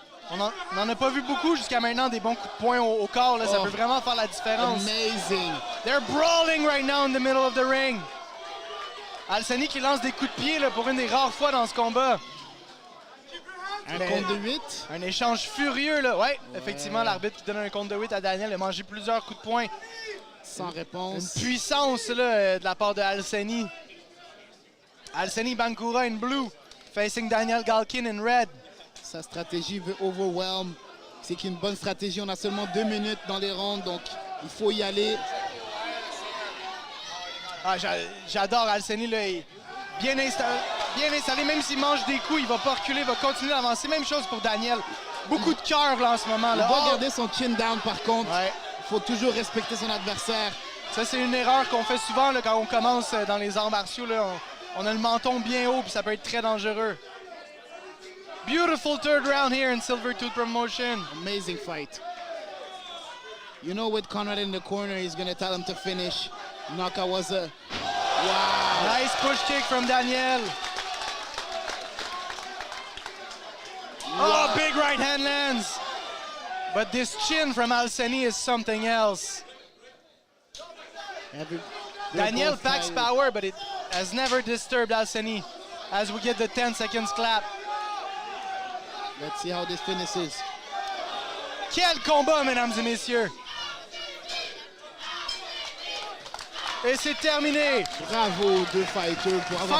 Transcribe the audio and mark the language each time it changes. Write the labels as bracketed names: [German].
[French] On n'en a pas vu beaucoup jusqu'à maintenant, des bons coups de poing au corps. Là, ça peut vraiment faire la différence. [English] Amazing. They're brawling right now in the middle of the ring. [French] Alseni qui lance des coups de pied là, pour une des rares fois dans ce combat. Un compte de 8. Un échange furieux, là. Ouais, effectivement, l'arbitre qui donne un compte de 8 à Daniel a mangé plusieurs coups de poing. Sans réponse. Une puissance là, de la part de Alseni. [English] Alseni Bankura in blue, facing Daniel Galkin in red. [French] Sa stratégie veut overwhelm. C'est qu'une bonne stratégie. On a seulement 2 minutes dans les rounds, donc il faut y aller. Ah, j'adore Alseni, là. Bien installé, même s'il mange des coups, il va pas reculer, il va continuer d'avancer. Même chose pour Daniel. Beaucoup de cœur là en ce moment. Là. Il doit garder son chin down par contre. Ouais. Il faut toujours respecter son adversaire. Ça, c'est une erreur qu'on fait souvent là, quand on commence dans les arts martiaux. Là. On a le menton bien haut, puis ça peut être très dangereux. [English] Beautiful third round here in Silvertooth Promotion. Amazing fight. You know, with Conrad in the corner, he's going to tell him to finish. Knockout was a... Wow. Nice push kick from Daniel. Oh, big right hand lands. But this chin from Alseni is something else. Daniel packs power, but it has never disturbed Alseni as we get the 10 seconds clap. Let's see how this finishes. [French] Quel combat, mesdames et messieurs. Et c'est terminé. Bravo, deux fighters pour avoir